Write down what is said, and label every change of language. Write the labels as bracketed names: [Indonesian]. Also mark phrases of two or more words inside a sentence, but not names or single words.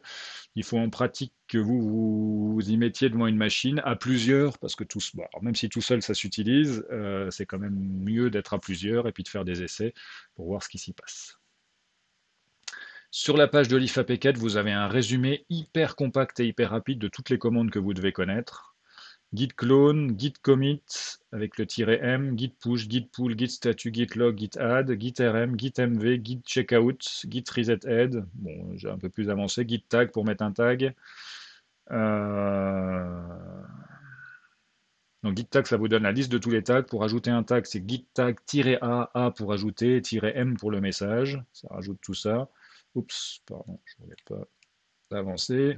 [French] Il faut en pratique que vous y mettiez devant une machine à plusieurs, parce que alors même si tout seul ça s'utilise, c'est quand même mieux d'être à plusieurs et puis de faire des essais pour voir ce qui s'y passe. Sur la page de l'IFAP4, vous avez un résumé hyper compact et hyper rapide de toutes les commandes que vous devez connaître. [English] Git clone, git commit avec le "-m", git push, git pull, git statut, git log, git add, git rm, git mv, git checkout, git reset head. [French] Bon, j'ai un peu plus avancé. [English] Git tag [French] pour mettre un tag. Donc [English] git tag, [French] ça vous donne la liste de tous les tags. Pour ajouter un tag, c'est [English] git tag-a [French] pour ajouter, "-m pour le message. Ça rajoute tout ça. Oups, pardon, je ne voulais pas avancer.